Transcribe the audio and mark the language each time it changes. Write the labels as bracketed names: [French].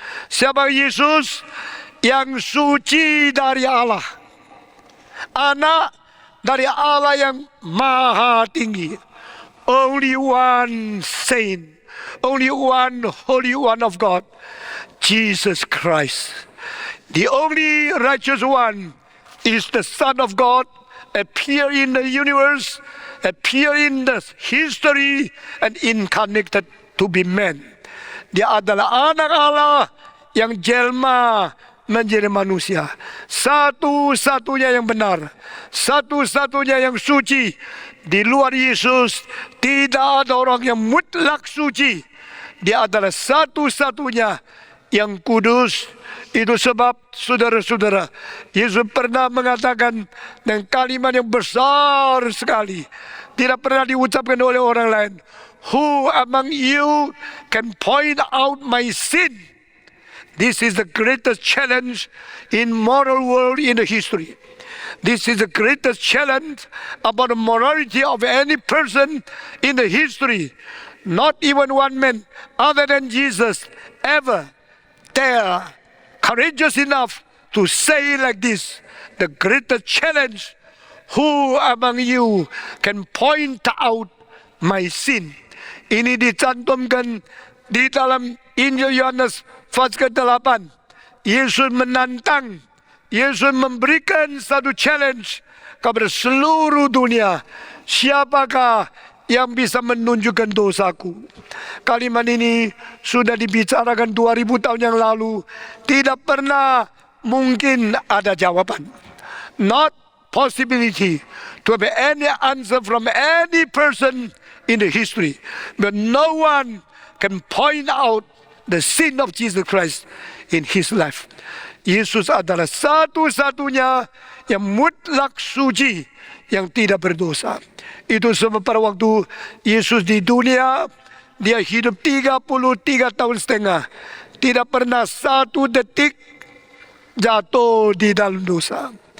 [Indonesian] Siapa Yesus? Yang suci dari Allah, anak dari Allah yang maha tinggi. [English] Only one saint, only one Holy One of God, Jesus Christ. The only righteous one is the Son of God, appear in the universe, appear in the history, and incarnated to be man. [Indonesian] Dia adalah anak Allah yang jelma menjadi manusia. Satu-satunya yang benar, satu-satunya yang suci. Di luar Yesus tidak ada orang yang mutlak suci. Dia adalah satu-satunya yang kudus. Itu sebab saudara-saudara, Yesus pernah mengatakan dengan kalimat yang besar sekali, tidak pernah diucapkan oleh orang lain. [English] Who among you can point out my sin? This is the greatest challenge in moral world in the history. This is the greatest challenge about the morality of any person in the history. Not even one man other than Jesus ever dare courageous enough to say like this. The greatest challenge, who among you can point out my sin? [Indonesian] Ini dicantumkan di dalam Injil Yohanes pasal ke-8. Yesus menantang, Yesus memberikan satu challenge kepada seluruh dunia. Siapakah yang bisa menunjukkan dosaku? Kalimat ini sudah dibicarakan 2000 tahun yang lalu. Tidak pernah mungkin ada jawaban. [English] Not possibility to have any answer from any person in the history. But no one can point out the sin of Jesus Christ in his life. [Indonesian] Yesus adalah satu-satunya yang mutlak suci, yang tidak berdosa. Itu sebab pada waktu Yesus di dunia, dia hidup 33 tahun setengah. Tidak pernah satu detik jatuh di dalam dosa.